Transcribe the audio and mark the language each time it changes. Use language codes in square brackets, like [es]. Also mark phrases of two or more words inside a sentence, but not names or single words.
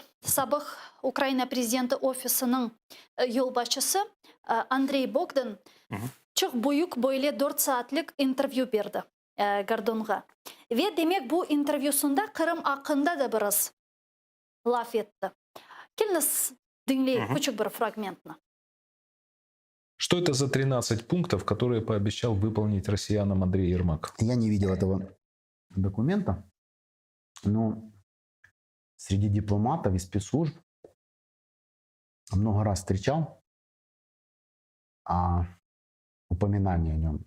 [crh] Sabah Ukrayna Prezidenti Ofisi'nin yolbaşçısı Andrei Bogdan çok büyük böyle 4 saatlik interview verdi Gordon'a. Ve demek bu interviewsunda Kırım hakkında da biraz laf etti. Geliniz dinleyin küçük bir fragmentini. [ru] Что это за 13 пунктов, которые пообещал выполнить россиянам Андрей Ермак? Я не видел этого документа, но среди дипломатов и спецслужб много раз встречал упоминание о нем.